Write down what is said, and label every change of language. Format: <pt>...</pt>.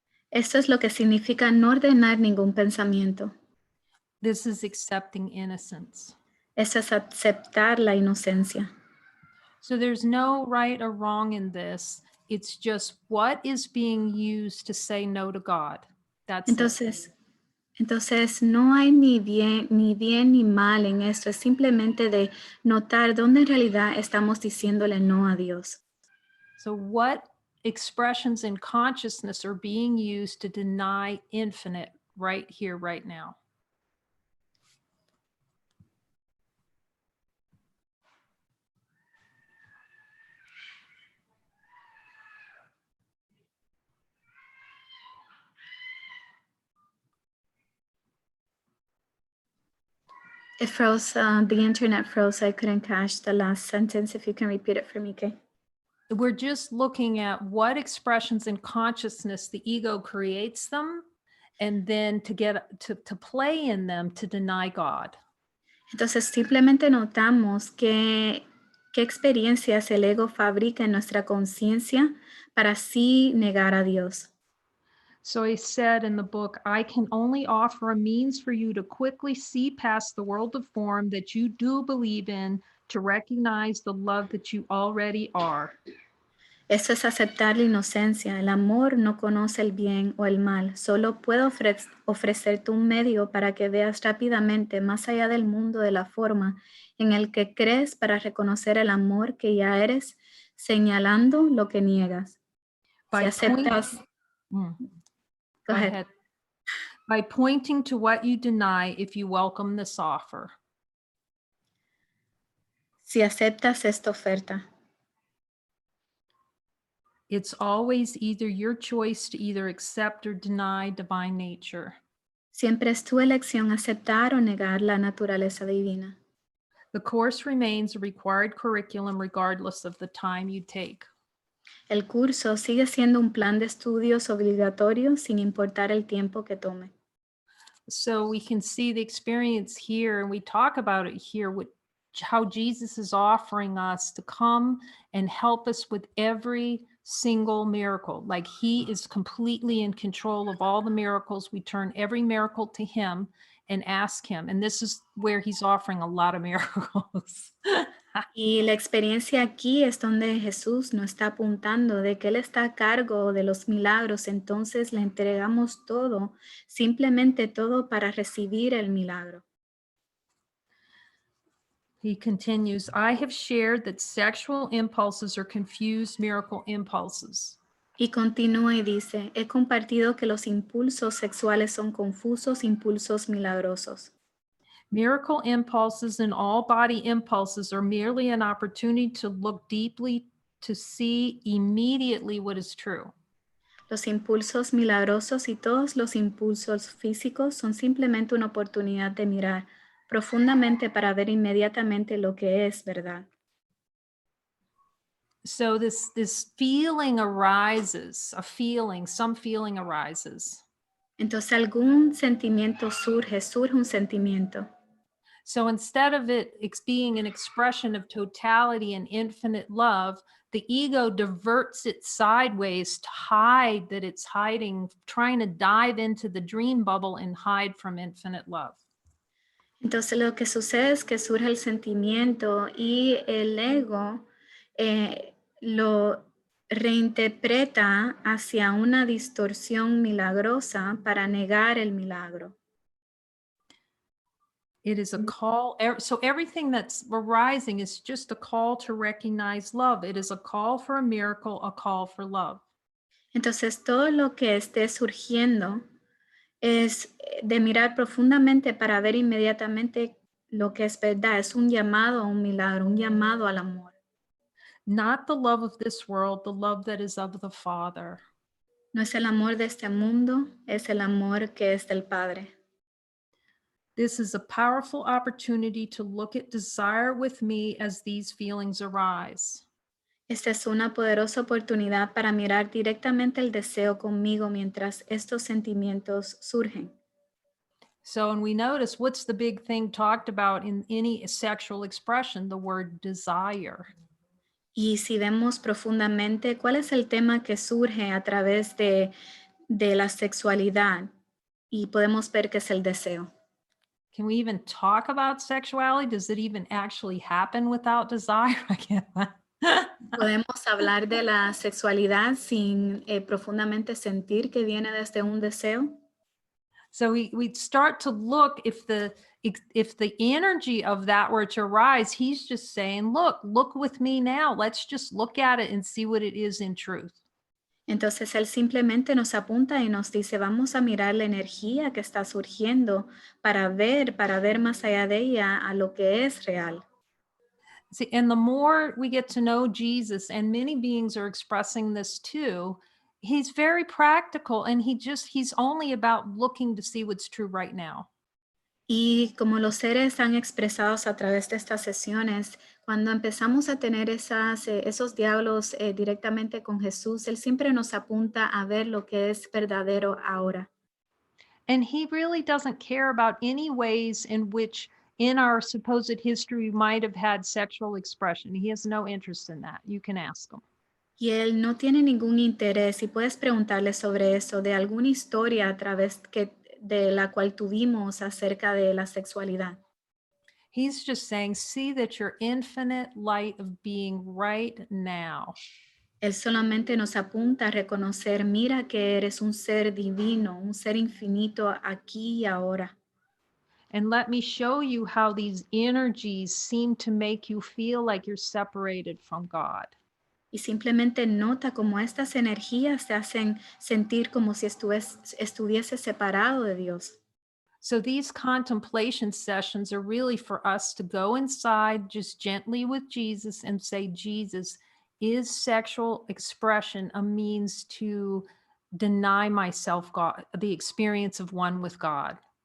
<es>Esto es lo que significa no ordenar ningún pensamiento.</es> <en>This is accepting innocence.</en> <es>Esto es aceptar la inocencia.</es> <en>So there's no right or wrong in this. It's just what is being used to say no to God. That's it.</en> <es>Entonces no hay ni bien ni mal en esto. Es simplemente de notar dónde en realidad estamos diciéndole no a Dios.</es> <en>So what expressions in consciousness are being used to deny infinite right here, right now? It froze, the internet froze. I couldn't catch the last sentence. If you can repeat it for me, Kay. We're just looking at what expressions in consciousness the ego creates them, and then to get to play in them to deny God.</en> <es>Entonces simplemente notamos qué experiencias el ego fabrica en nuestra conciencia para así negar a Dios.</es> <en>So he said in the book, I can only offer a means for you to quickly see past the world of form that you do believe in, to recognize the love that you already are.</en> <es>Eso es aceptar la inocencia. El amor no conoce el bien o el mal. Solo puedo ofrecerte un medio para que veas rápidamente más allá del mundo de la forma en el que crees para reconocer el amor que ya eres, señalando lo que niegas. Si aceptas...</es> <en>Go ahead. ahead. By pointing to what you deny if you welcome this offer.</en> <es>Si aceptas esta oferta.</es> <en>It's always either your choice to either accept or deny divine nature.</en> <es>Siempre es tu elección aceptar o negar la naturaleza divina.</es> <en>The course remains a required curriculum regardless of the time you take.</en> <es>El curso sigue siendo un plan de estudios obligatorio sin importar el tiempo que tome.</es> <en>So we can see the experience here, and we talk about it here, with how Jesus is offering us to come and help us with every single miracle. Like he is completely in control of all the miracles. We turn every miracle to him and ask him. And this is where he's offering a lot of miracles.</en> <es>Y la experiencia aquí es donde Jesús nos está apuntando de que Él está a cargo de los milagros, entonces le entregamos todo, simplemente todo para recibir el milagro.</es> <en>He continues, I have shared that sexual impulses are confused miracle impulses.</en> <es>Y continúa y dice, he compartido que los impulsos sexuales son confusos impulsos milagrosos.</es> <en>Miracle impulses and all body impulses are merely an opportunity to look deeply, to see immediately what is true.</en> <es>Los impulsos milagrosos y todos los impulsos físicos son simplemente una oportunidad de mirar profundamente para ver inmediatamente lo que es verdad.</es> <en>So this feeling arises, some feeling arises.</en> <es>Entonces algún sentimiento surge un sentimiento.</es> <en>So instead of it being an expression of totality and infinite love, the ego diverts it sideways to hide that it's hiding, trying to dive into the dream bubble and hide from infinite love.</en> <es>Entonces lo que sucede es que surge el sentimiento y el ego lo reinterpreta hacia una distorsión milagrosa para negar el milagro.</es> <en>It is a call. So everything that's arising is just a call to recognize love. It is a call for a miracle, a call for love.</en> <es>Entonces todo lo que esté surgiendo es de mirar profundamente para ver inmediatamente lo que es verdad. Es un llamado a un milagro, un llamado al amor.</es> <en>not the love of this world, the love that is of the Father.</en> <es>No es el amor de este mundo, es el amor que es del Padre.</es> <en>This is a powerful opportunity to look at desire with me as these feelings arise.</en> <es>Esta es una poderosa oportunidad para mirar directamente el deseo conmigo mientras estos sentimientos surgen.</es> <en>So, and we notice what's the big thing talked about in any sexual expression, the word desire.</en> <es>Y si vemos profundamente cuál es el tema que surge a través de la sexualidad, y podemos ver que es el deseo.</es> <en>Can we even talk about sexuality? Does it even actually happen without desire? I can't.</en> <es>Podemos hablar de la sexualidad sin profundamente sentir que viene desde un deseo.</es> <en>So we start to look if the energy of that were to rise, he's just saying, look with me now. Let's just look at it and see what it is in truth.</en> <es>Entonces él simplemente nos apunta y nos dice, vamos a mirar la energía que está surgiendo para ver más allá de ella a lo que es real.</es> <en>See, and the more we get to know Jesus, and many beings are expressing this too, he's very practical, and he's only about looking to see what's true right now.</en> <es>Y como los seres han expresado a través de estas sesiones, cuando empezamos a tener esos diálogos directamente con Jesús, Él siempre nos apunta a ver lo que es verdadero ahora.</es> <en>And he really doesn't care about any ways in which in our supposed history we might have had sexual expression. He has no interest in that. You can ask him.</en> <es>Y Él no tiene ningún interés, y puedes preguntarle sobre eso, de alguna historia a través de la cual tuvimos acerca de la sexualidad.</es> <en>He's just saying, see that you're infinite light of being right now.</en> <es>Él solamente nos apunta a reconocer, mira que eres un ser divino, un ser infinito aquí y ahora.</es> <en>And let me show you how these energies seem to make you feel like you're separated from God.</en> <es>Y simplemente nota cómo estas energías te hacen sentir como si estuviese separado de Dios.</es> <en>So these contemplation sessions are really for us to go inside just gently with Jesus and say, Jesus, is sexual expression a means to deny myself God, the experience of one with God?</en>